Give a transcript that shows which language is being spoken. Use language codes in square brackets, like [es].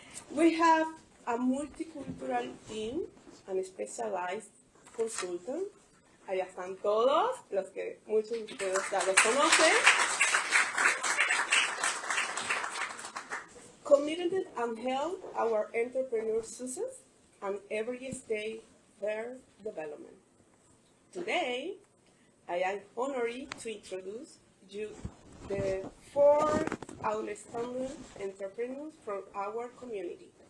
[en] We have a multicultural team and specialized consultant. [es] Allá están todos, los que muchos de ustedes ya los conocen. [en] Committed and help our entrepreneurs' success and every stage their development. Today, I am honored to introduce you the 4 outstanding entrepreneurs from our community.